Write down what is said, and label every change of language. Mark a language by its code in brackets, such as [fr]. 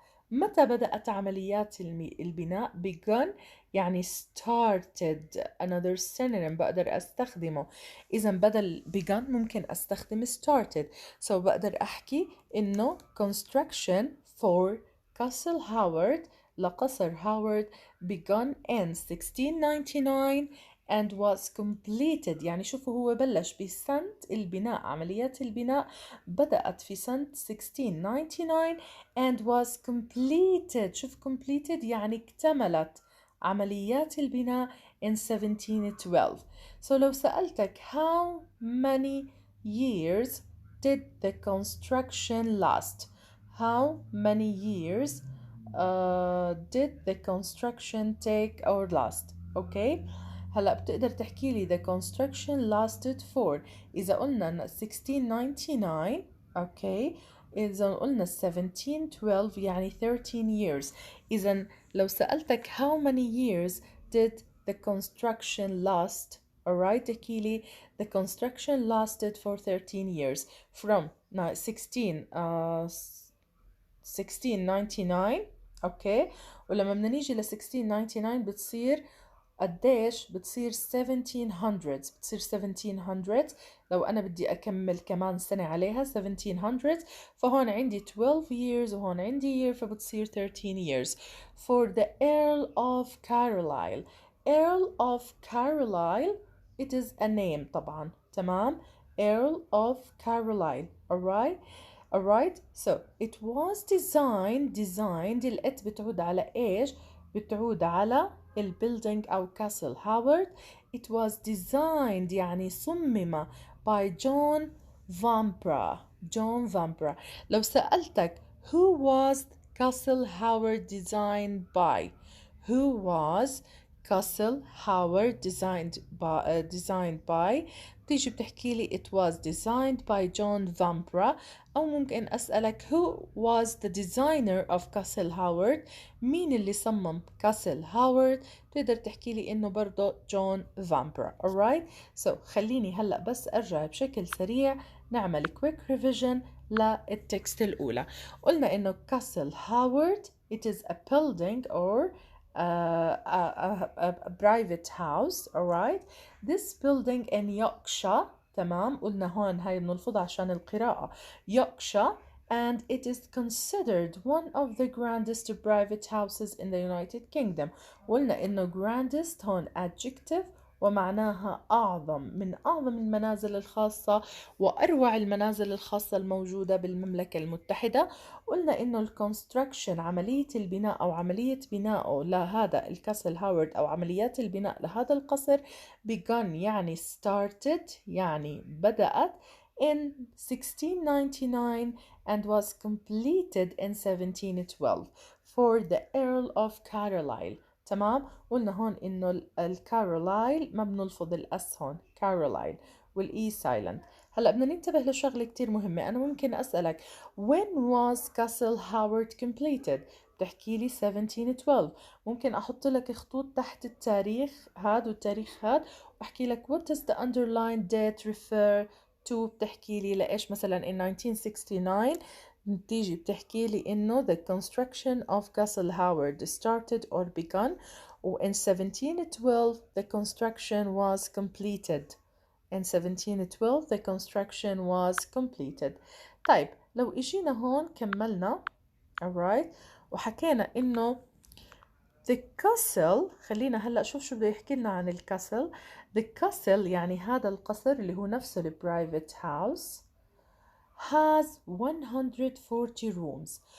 [ar] متى بدأت عمليات البناء؟ begun يعني started. [en] another synonym [ar] بقدر أستخدمه. إذا بدل begun ممكن أستخدم started. [en] so [ar] بقدر أحكي إنه [en] construction for Castle Howard [ar] لقصر هاورد [en] begun in 1699 and was completed. [ar] يعني شوفوا هو بلش بسنة البناء, عمليات البناء بدأت في سنة 1699 [en] and was completed. [ar] شوف completed يعني اكتملت عمليات البناء in 1712. [en] so [ar] لو سألتك [en] how many years did the construction last? How many years did the construction take or last. [ar] اوكي هلا بتقدر تحكي لي [en] the construction lasted for. [ar] إذا قلنا 1699 اوكي، إذا قلنا 1712 يعني 13 years. إذا لو سألتك [en] how many years did the construction last, alright [ar] تحكي لي [en] the construction lasted for 13 years from 1699 [ar] اوكي. ولما بدنا نيجي ل 1699 بتصير قديش؟ بتصير 1700، بتصير 1700. لو أنا بدي أكمل كمان سنة عليها 1700، فهون عندي 12 years وهون عندي year، فبتصير 13 years. [en] For the Earl of Carlisle. Earl of Carlisle it is a name [ar] طبعا، تمام. [en] Earl of Carlisle. alright so it was designed [ar] الات بتعود على ايش؟ بتعود على البيلدينج أو كاسل هاورد. [en] It was designed [ar] يعني صمم [en] by John Vanbrugh. John Vanbrugh. [ar] لو سألتك [en] who was Castle Howard designed by? Who was Castle Howard designed by [ar] بتيجي بتحكي لي [en] it was designed by John Vanbrugh. [ar] أو ممكن أسألك [en] who was the designer of Castle Howard؟ [ar] مين اللي صمم كاسل هاورد؟ بتقدر تحكي لي إنه برضه جون فامبرا. [en] alright so [ar] خليني هلأ بس أرجع بشكل سريع نعمل [en] quick revision [ar] للتكست الأولى. قلنا إنه كاسل هاورد [en] it is a building or a private house. alright this building in Yorkshire. [ar] تمام، قلنا هون هاي بنلفظها عشان القراءة [en] Yorkshire, and it is considered one of the grandest private houses in the United Kingdom. [ar] قلنا إنه grandest هون adjective ومعناها أعظم، من أعظم المنازل الخاصة وأروع المنازل الخاصة الموجودة بالمملكة المتحدة. قلنا إنه الكونستراكشن عملية البناء أو عملية بنائه لهذا الكاسل هاورد أو عمليات البناء لهذا القصر begun يعني started يعني بدأت [en] in 1699 and was completed in 1712 for the Earl of Carlisle. [ar] تمام، قلنا هون إنه الكارولايل ما بنلفظ الأس هون كارولايل والإي سايلنت. هلأ بدنا ننتبه لشغلة كتير مهمة. أنا ممكن أسألك [en] when was Castle Howard completed؟ [ar] بتحكي لي 1712. ممكن أحط لك خطوط تحت التاريخ هاد والتاريخ هاد وأحكي لك [en] what does the underlined date refer to؟ [ar] بتحكي لي لإيش مثلا [en] in 1969 [ar] بتيجي بتحكي لي إنه [en] the construction of Castle Howard started or begun و in 1712 the construction was completed. In 1712 the construction was completed. [ar] طيب لو إجينا هون كملنا alright وحكينا إنه the castle، خلينا هلأ شو بده يحكي لنا عن الكاسل. [en] the castle [ar] يعني هذا القصر اللي هو نفسه ال [en] private house has 140 rooms.